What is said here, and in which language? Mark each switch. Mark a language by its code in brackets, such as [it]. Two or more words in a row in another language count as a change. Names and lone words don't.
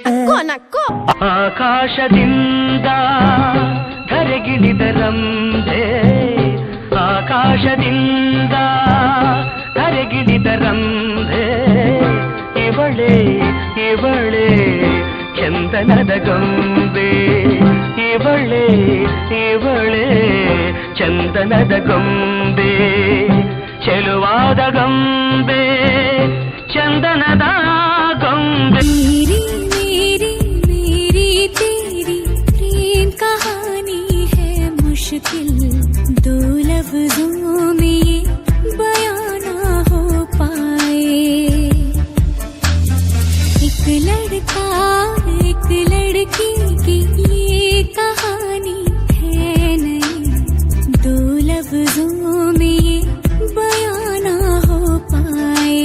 [kn] ಆಕಾಶದಿಂದ ಧರೆಗಿಳಿದರಂದೆ, ಆಕಾಶದಿಂದ ಧರೆಗಿಳಿದರಂದೆ, ಇವಳೇ ಇವಳೇ ಚಂದನದ ಗೊಂಬೆ, ಇವಳೇ ಇವಳೇ ಚಂದನದ ಗೊಂಬೆ, ಚೆಲುವಾದ ಗೊಂಬೆ, ಚಂದನದ ಗೊಂಬೆ. [hi] दो लफ्जों में ये बयां ना हो पाए. एक लड़का एक लड़की की ये कहानी है नहीं, दो लफ्जों में ये बयां ना हो पाए.